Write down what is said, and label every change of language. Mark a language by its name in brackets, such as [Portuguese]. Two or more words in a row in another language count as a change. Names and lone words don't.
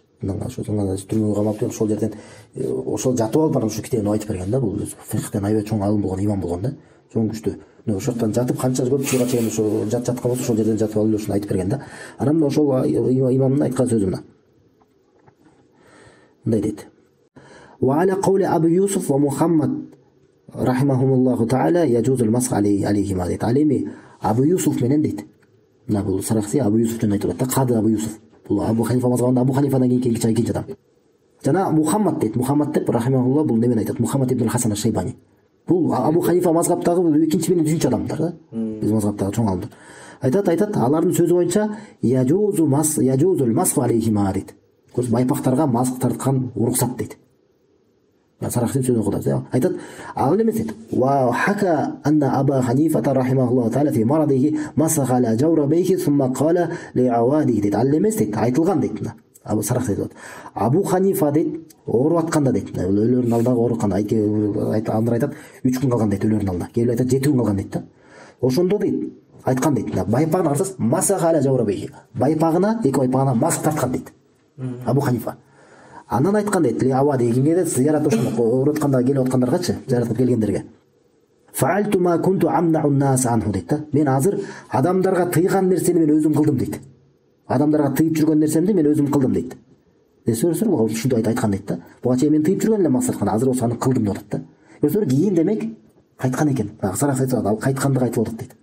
[Kyrgyz] Зынданда түрмөгө камап жүрүп, ошол жерден ошол жатып алып ушул китебин айтып берген да. Бул фикхтен аябай чоң алым болгон, имам болгон да. Чоң күчтүү. ошол жактан жатып канча көп жылга чейин ошо жаткан болсо ошол жерден жатып алып ушуну айтып берген да. Анан мына ошол имамдын айткан сөзү мындай дейт. [Arabic] وعلى قول أبي يوسف ومحمد رحمهما الله تعالى يجوز المسح عليهما дейт. [Kyrgyz] Ал эми Абу Юсуф менен дейт. Мына бул Сарахси Абу Юсуфтан айтып атат. Кады Абу Юсуф. Бул Абу Ханифа мазхабында Абу Ханифадан кийинки адам. Жана Мухаммад дейт. Мухаммад деп рахимахуллах бул немен айтат? Мухаммад ибн Хасан аш-Шайбани. Бул Абу Ханифа мазхабтагы бул экинчи менен үчүнчү адамдар да. Биз мазхабтагы чоң адамдар. Айтат, алардын сөзү боюнча [Arabic] يجوز المسح عليهما [Kyrgyz] дейт. Көрсө байпактарга масх тарткан уруксат дейт. Сарахтын сөзүн окудабыз. Айтат, ал эмес дейт. [Arabic] وحكي أن أبا حنيفة رحمه الله تعالى في مرضه مسح على جوربيه ثم قال لعواده дейт. [Kyrgyz] Ал эмес дейт, айтылган дейт. Абу Сарах дейт. Абу Ханифа дейт, ооруп атканда дейт. Өлөрүнүн алдагы ооруканда андар айтат 3 күн калган дейт өлөрүнүн алдында. Келип айтат 7 күн калган дейт да. Ошондо дейт, айткан дейт. Байпагына карасаңыз [Arabic] مسح على جوربيه. [Kyrgyz] Байпагына, эки байпагына масх тарткан дейт. Абу Ханифа. Андан айткан дейт, авади кимге дейт, зиярат ошондо ооруп атканда келип аткандаргачы, зиярат кылып келгендерге. [Arabic] فعلت ما كنت أمنع الناس عنه [Kyrgyz] дейт да. Мен азыр адамдарга тыйган нерсени мен өзүм кылдым дейт. Адамдарга тыйып жүргөн нерсемди мен өзүм кылдым дейт. Көрсөңүздөр, ушундай айткан дейт да. Буга чейин мен тыйып жүргөн элем максаткан, азыр ошону кылдым деп атат да. Көрсөңүздөр, кийин демек кайткан экен. Сарах айтат, ал кайтканды айтып атат дейт.